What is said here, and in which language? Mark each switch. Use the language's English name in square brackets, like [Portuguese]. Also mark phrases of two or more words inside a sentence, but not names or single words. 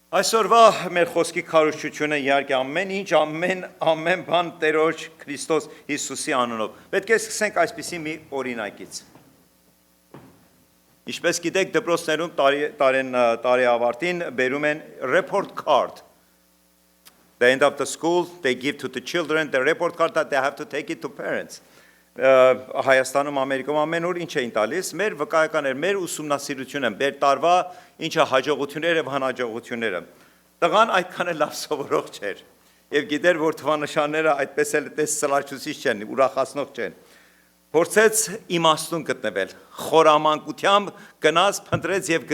[Armenian] Այսօրվա մեր խոսքի քարոզչությունը իհարկե ամեն ինչ, ամեն բան Տերոջ Քրիստոս Հիսուսի անունով։ Պետք է սկսենք այսպիսի մի օրինակից։ Ինչպես գիտեք, դպրոցներում տարի ավարտին բերում են [English] report card. The end of the school, they give to the children the report card that they have to take it to parents. [Armenian] Հայաստանում, Ամերիկում ամեն օր ինչ էին տալիս, մեր վկայականներ, մեր ուսումնասիրությունը, մեր տարվա ինչը հաջողությունները եւ անհաջողությունները։ Տղան այդքան էլ լավ սովորող չէր եւ գիտեր, որ թվանշանները այդպես էլ տեսլաչուցիչ չեն, ուրախացնող չեն։ Փորձեց իմաստուն գտնել, խորամանկությամբ գնաց, փնտրեց եւ